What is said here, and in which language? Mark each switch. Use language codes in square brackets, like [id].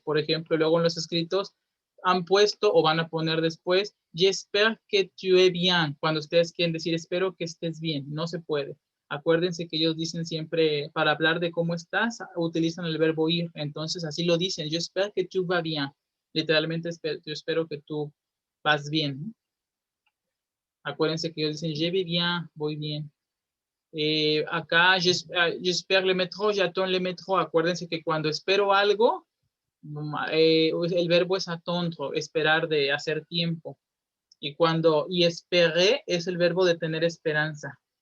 [es] Por ejemplo, luego en los escritos han puesto o van a poner después, [fr] j'espère que tu es bien, [es] cuando ustedes quieren decir espero que estés bien, no se puede. Acuérdense que ellos dicen siempre, para hablar de cómo estás, utilizan el verbo ir, entonces así lo dicen, [fr] j'espère que tu vas bien, [es] literalmente yo espero que tú vas bien, ¿no? Acuérdense que ellos dicen [fr] je vais bien, [es] voy bien. [fr] Acá, j'espère le métro, j'attends le métro. [es] Acuérdense que cuando espero algo, el verbo es attendre, esperar, de hacer tiempo. Y esperer es el verbo de tener esperanza.